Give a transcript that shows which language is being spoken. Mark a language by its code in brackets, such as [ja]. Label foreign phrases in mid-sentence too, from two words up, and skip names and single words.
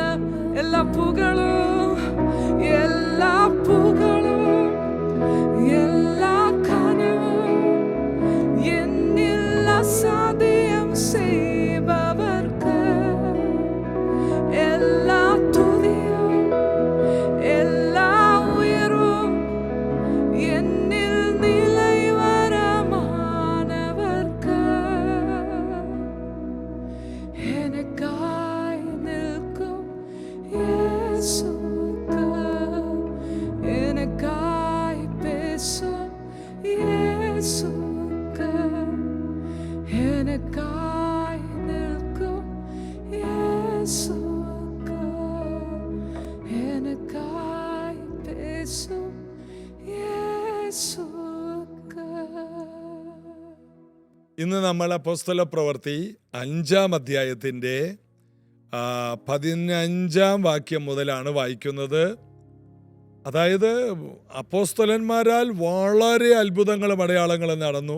[ta] எல்லா புகழும் எல்லா புகழும் எல்லா கனவும் என்னில் அசாத்தியம் செய்பவர்க்கு எல்லா துதியும் எல்லா உயர்வும் என்னில் നിലവരമാനവർക്ക് எனக்காய் நிற்கும் இயேசுவுக்கு, எனக்காய் பேசும் இயேசுவுக்கு, எனக்காய் நிற்கும் இயேசுவுக்கு, எனக்காய் பேசும் യേശുവേ. [ml] ഇന്ന് നമ്മൾ അപ്പോസ്തല പ്രവൃത്തി 5-ാം അധ്യായത്തിൻ്റെ 15-ാം വാക്യം മുതലാണ് വായിക്കുന്നത്. അതായത് അപ്പോസ്തലന്മാരാൽ വളരെ അത്ഭുതങ്ങളും അടയാളങ്ങളും നടന്നു.